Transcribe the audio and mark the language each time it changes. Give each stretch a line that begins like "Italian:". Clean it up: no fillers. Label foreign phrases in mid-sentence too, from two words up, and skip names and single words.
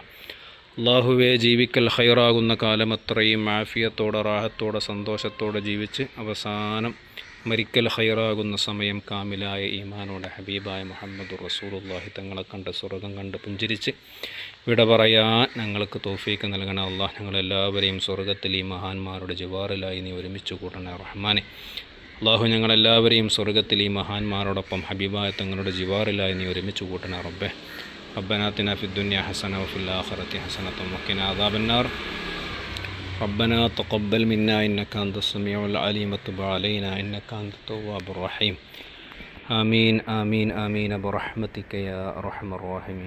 Malayalam: അല്ലാഹുവെ, ജീവിക്കൽ ഹൈറാകുന്ന കാലം അത്രയും ആഫിയത്തോടെ റാഹത്തോടെ സന്തോഷത്തോടെ ജീവിച്ച് അവസാനം മരിക്കൽ ഹൈറാകുന്ന സമയം കാമിലായ ഈമാനോടെ ഹബീബായ മുഹമ്മദുർ റസൂലുള്ളാഹി തങ്ങളെ കണ്ട് സ്വർഗം കണ്ട് പുഞ്ചിരിച്ച് വിട പറയാൻ ഞങ്ങൾക്ക് തൗഫീക്ക് നൽകണേ അല്ലാഹ്. ഞങ്ങളെല്ലാവരെയും സ്വർഗത്തിൽ ഈ മഹാന്മാരുടെ ജിവാറിലായി നീ ഒരുമിച്ച് കൂട്ടണേ റഹ്മാനെ. അല്ലാഹു, ഞങ്ങളെല്ലാവരെയും സ്വർഗത്തിൽ ഈ മഹാന്മാരോടൊപ്പം ഹബീബായ തങ്ങളുടെ ജിവാറിലായി നീ ഒരുമിച്ച് കൂട്ടണേ റബ്ബേ.
Arabic: ربنا آتنا في الدنيا حسنة وفي الآخرة حسنة وقنا عذاب النار. ربنا تقبل منا إنك أنت السميع العليم وتب علينا إنك أنت التواب الرحيم. آمين آمين آمين برحمتك يا أرحم الراحمين.